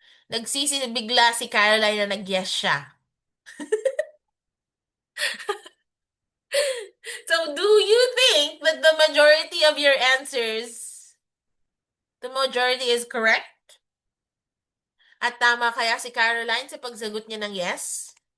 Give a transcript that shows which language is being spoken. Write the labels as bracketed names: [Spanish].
[Filipino] Nagsisi bigla si Caroline na nag-yes siya. [English] So do you think that the majority of your answers, the majority is correct? [Filipino] At tama kaya si Caroline sa pagsagot niya ng yes?